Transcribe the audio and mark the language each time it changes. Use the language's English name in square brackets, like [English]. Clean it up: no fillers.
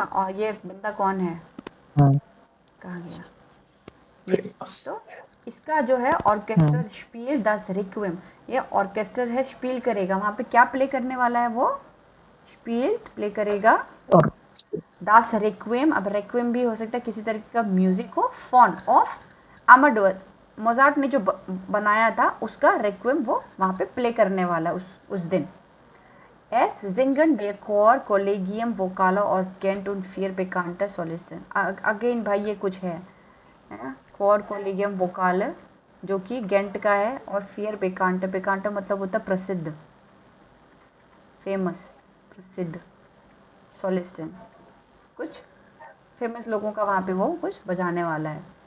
[Hindi] और ये बंदा कौन है, कहाँ गया ये, तो इसका जो है ऑर्केस्ट्रा स्पील दस रिक्वेम, ये ऑर्केस्ट्रा है, स्पील करेगा वहाँ पे, क्या प्ले करने वाला है वो, स्पील प्ले करेगा और [German] दास रिक्वेम। [Hindi] अब रिक्वेम भी हो सकता है किसी तरह का म्यूजिक हो, फॉन ऑफ अमाडेउस मोजार्ट ने जो बनाया था उसका रिक्वेम वो वहाँ पे प्ले करने वाला है उस दिन। [German] Es singen der Chor Collegium Vocale aus Gent und vier bekannte Solisten। [Hindi] Again भाई ये कुछ है, है, क्वाड कोलिगियम वोकाल जो कि गेंट का है, और फियर बेकांट, बेकांट मतलब होता है प्रसिद्ध, फेमस, प्रसिद्ध, सोलिस्टन, कुछ फेमस लोगों का वहाँ पे वो कुछ बजाने वाला है।